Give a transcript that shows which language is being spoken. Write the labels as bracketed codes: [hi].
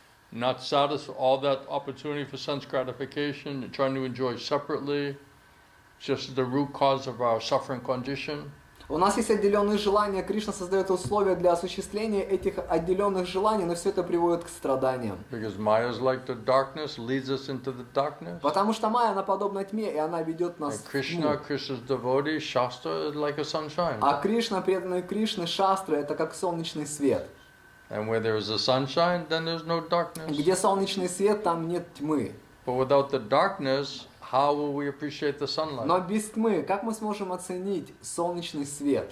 [en] Not satisfy all that opportunity for sense gratification, trying to enjoy separately. Just the root cause of our suffering condition. [ru] У нас есть отделенные желания, Кришна создает условия для осуществления этих отделенных желаний, но все это приводит к страданиям. [en] Because Maya is like the darkness, leads us into the darkness. [ru] Потому что Майя, она подобна тьме, и она ведет нас [en] And [ru] в [en] Krishna, [ru] тьму. [en] Krishna's devotee, Shastra is like a sunshine. [ru] А Кришна, преданные Кришны, шастры, это как солнечный свет. [en] And where there is a sunshine, then there's no darkness. [ru] Где солнечный свет, там нет тьмы. [en] But without the darkness, how will we appreciate the sunlight? [ru] Но без тьмы, как мы сможем оценить солнечный свет?